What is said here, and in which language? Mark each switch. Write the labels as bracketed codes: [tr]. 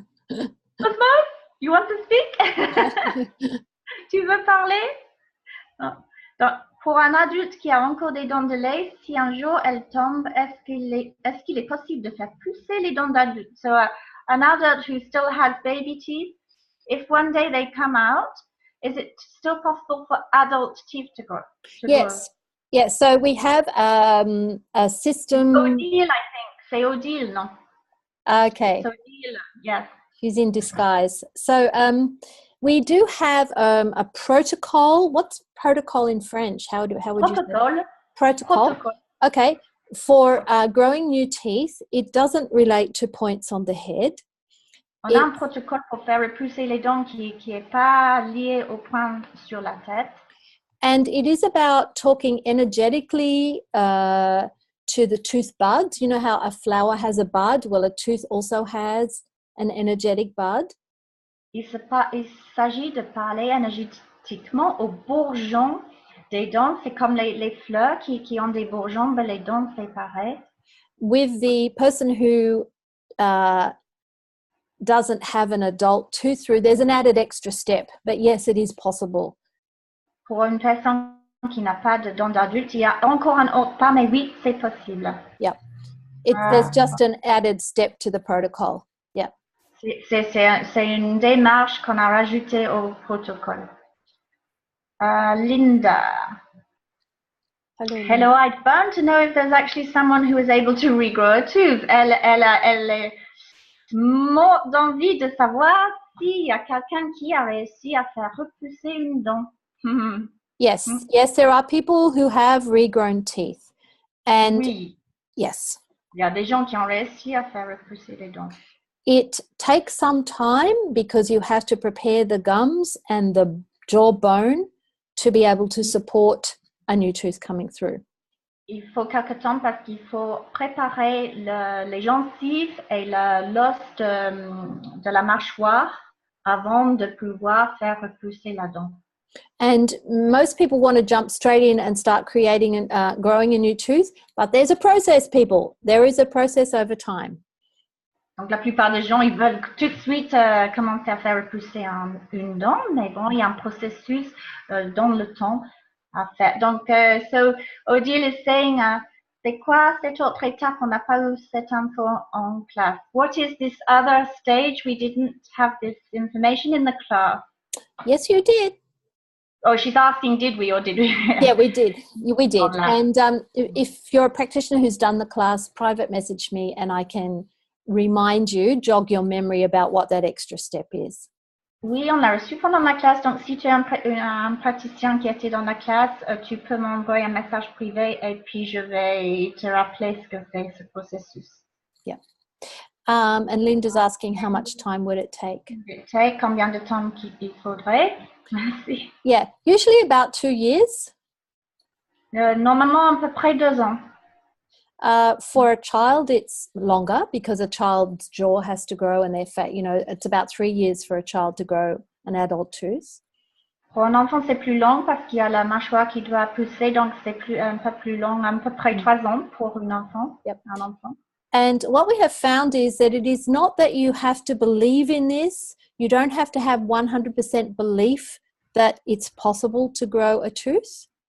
[en] Osmose, you want to speak? [fr] Tu veux parler? Non. Donc, pour un adulte qui a encore des dents de lait, si un jour elles tombent, est-ce qu'il est possible de faire pousser les dents d'adulte? [en] So an adult who still has baby teeth, if one day they come out, is it still possible for adult teeth to grow? Yes. Yes. So we have a system. Odile, I think. [fr] C'est [en] Odile, no? Okay. So Odile, yes. She's in disguise. So we do have a protocol. What's protocol in French? How would you say? Protocol. Okay. For growing new teeth, it doesn't relate to points on the head. [fr] On a un protocole pour faire repousser les dents qui est pas lié au point sur la tête. [en] And it is about talking energetically to the tooth bud. You know how a flower has a bud? Well, a tooth also has an energetic bud. [fr] Il s'agit de parler énergétiquement aux bourgeons des dents. C'est comme les fleurs qui ont des bourgeons, mais les dents, c'est pareil. [en] With the person who doesn't have an adult tooth root, there's an added extra step. But yes, it is possible. [fr] Pour une personne qui n'a pas de dents d'adulte, il y a encore un autre pas, mais oui, c'est possible. [en] Yeah. There's just an added step to the protocol. Yeah. [fr] C'est une démarche qu'on a rajoutée au protocole. Linda. [en] Hello, I'd found to know if there's actually someone who is able to regrow a tooth. [fr] Elle est morte d'envie de savoir s'il y a quelqu'un qui a réussi à faire repousser une dent. [en] Yes, yes, there are people who have regrown teeth. And [fr] oui. [en] Yes. [fr] Il y a des gens qui ont réussi à faire repousser les dents. [en] It takes some time because you have to prepare the gums and the jawbone to be able to support a new tooth coming through. [fr] Il faut quelque temps parce qu'il faut préparer les gencives et l'os de la mâchoire avant de pouvoir faire repousser la dent. [en] And most people want to jump straight in and start creating and growing a new tooth, but there's a process, people. There is a process over time. [fr] Donc la plupart des gens, ils veulent tout de suite commencer à faire repousser une dent, mais bon, il y a un processus dans le temps à faire. Donc, [en] so Odile is saying, [fr] c'est quoi cette autre étape? On n'a pas eu cette info en classe. [en] What is this other stage? We didn't have this information in the class. Yes, you did. Oh, she's asking, did we or did we? Yeah, we did. We did. And if you're a practitioner who's done the class, private message me and I can remind you, jog your memory about what that extra step is. [fr] Oui, on l'a reçu pendant la classe. Donc, si tu es un praticien qui était dans la classe, tu peux m'envoyer un message privé et puis je vais te rappeler ce que c'est ce processus. [en] Yeah. And Linda's asking how much time would it take? [fr] Combien de temps il faudrait? Merci. [en] Yeah, usually about 2 years. [fr] Normalement, à peu près 2 ans. [en] For a child, it's longer because a child's jaw has to grow and it's about 3 years for a child to grow an adult tooth. [fr] Pour un enfant, c'est plus long parce qu'il y a la mâchoire qui doit pousser, donc c'est un peu plus long, à peu près 3 ans pour un enfant. [en] Yep. [fr] Un enfant. [en] And what we have found is that it is not that you have to believe in this. You don't have to have 100% belief that it's possible to grow a tooth.